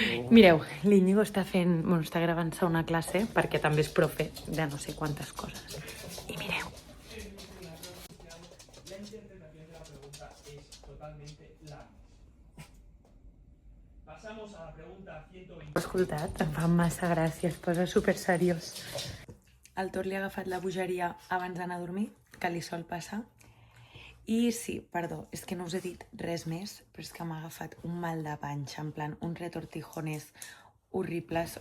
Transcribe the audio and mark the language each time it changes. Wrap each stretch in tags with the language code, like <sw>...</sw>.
<ca>Mireu, l'Iñigo està gravant-se una classe perquè també és profe de no sé quantes coses. I mireu.</ca> <es>La interpretación de la pregunta es totalmente la misma. Pasamos a la pregunta 120.</es> <ca>Ho escoltat? Em fa massa gràcia, es posa super seriós. El Tor li ha agafat la bogeria abans d'anar a dormir, que li sol passar. I sí, perdó, és que no us he dit res més, però és que m'ha agafat un mal de panxa, en plan, uns retortijones horribles.</ca>